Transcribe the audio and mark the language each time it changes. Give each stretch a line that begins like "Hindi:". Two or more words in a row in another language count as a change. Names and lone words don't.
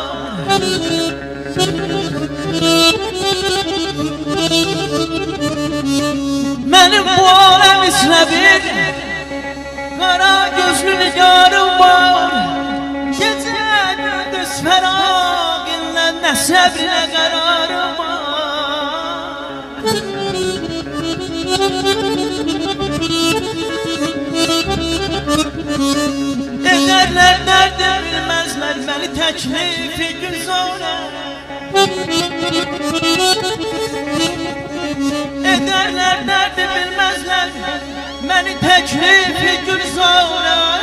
Azerbaijani: Mənim bu aləm içində bir qara gözlü nigarım var. Gecə gündüz fəraqinlə nə səbrinə qərarım var.
Turkish: Ederler nerede bilmezler beni teklifi güzara. Ederler nerede bilmezler beni teklifi güzara.